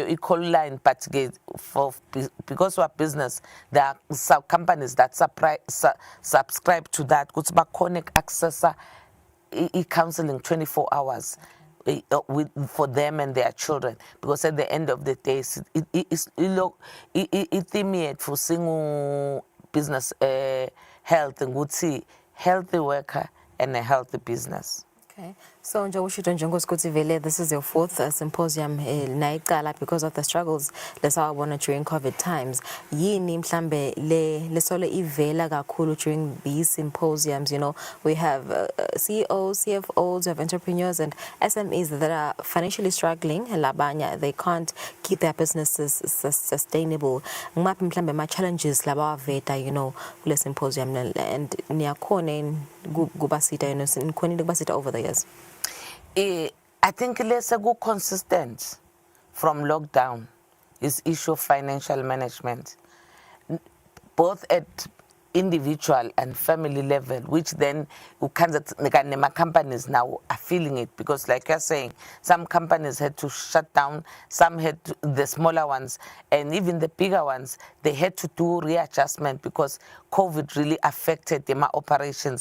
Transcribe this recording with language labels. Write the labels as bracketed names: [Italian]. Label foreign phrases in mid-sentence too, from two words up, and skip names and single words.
[English] i-call line, but because of business there are some companies that subscribe to that [Swati] ukuthi bakhona accessa [English] i-counseling 24 hours for them and their children, because at the end of the day [Swati] i-theme yethu singu [English] business health ukuthi healthy worker and a healthy business. Okay, so [Swati] njengokuthi vele [English] this is your fourth symposium nayiqala because of the struggles lesawabona during COVID times. [Swati] Yini mhlambe lesole ivela kakhulu [English] during these symposiums? You know, we have CEOs, CFOs, we have entrepreneurs and SMEs that are financially struggling. Labanya, they can't keep their businesses sustainable. [Swati] Ngaphi mhlambe ma challenges labawaveta, [English] you know, kule symposium and [Swati] niyakhona kubasita, [English] you know, [Swati] nikhonile kubasita [English] over the years. I think let's go consistent from lockdown is issue of financial management, both at individual and family level, which then companies now are feeling it, because like you're saying, some companies had to shut down, some had to, the smaller ones and even the bigger ones, they had to do readjustment because COVID really affected their operations.